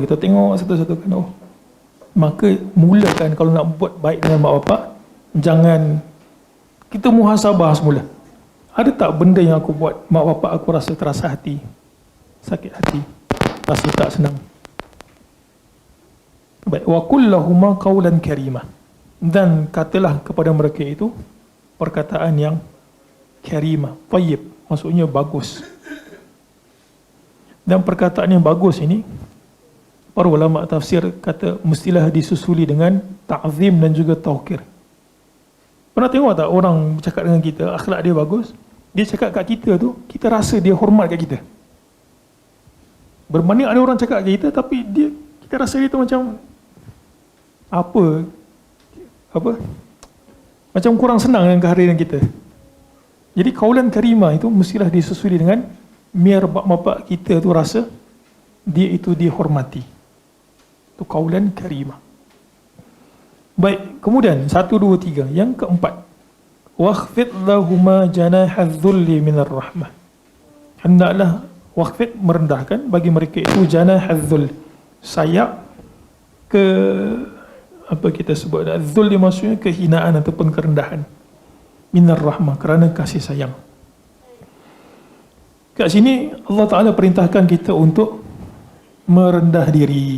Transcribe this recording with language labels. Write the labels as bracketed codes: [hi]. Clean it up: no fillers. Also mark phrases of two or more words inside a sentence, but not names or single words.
[ms] Kita tengok satu-satu kan, oh, maka mulakan kalau nak buat baik dengan mak bapak, jangan kita muhasabah semula. Ada tak benda yang aku buat mak bapak aku rasa terasa hati, sakit hati, rasa tak senang? Baik, [ar] وقل لهما قولا كريما, [ms] dan katalah kepada mereka itu perkataan yang karimah, tayyib, maksudnya bagus. Dan perkataan yang bagus ini, para ulama tafsir kata mestilah disusuli dengan ta'zim dan juga tauqir. Pernah tengok tak orang bercakap dengan kita, akhlak dia bagus, dia cakap kat kita tu, kita rasa dia hormat kat kita. Berbanding ada orang cakap kat kita, tapi kita rasa dia tu macam macam kurang senang dengan kehadiran kita. Jadi [ar] قولا كريما [ms] itu mestilah disusuli dengan biar bapak kita tu rasa dia itu dihormati. Itu [ar] قولا كريما. [ms] Baik, kemudian 1, 2, 3. Yang keempat, [ar] واخفض لهما جناح الذل من الرحمة. [ms] Hendaklah wakhfid, merendahkan bagi mereka itu [ar] جناح الذل, [ms] sayap ke apa kita sebut dzulli, maksudnya kehinaan ataupun kerendahan, [ar] من الرحمة, [ms] kerana kasih sayang. Kat sini Allah Ta'ala perintahkan kita untuk merendah diri.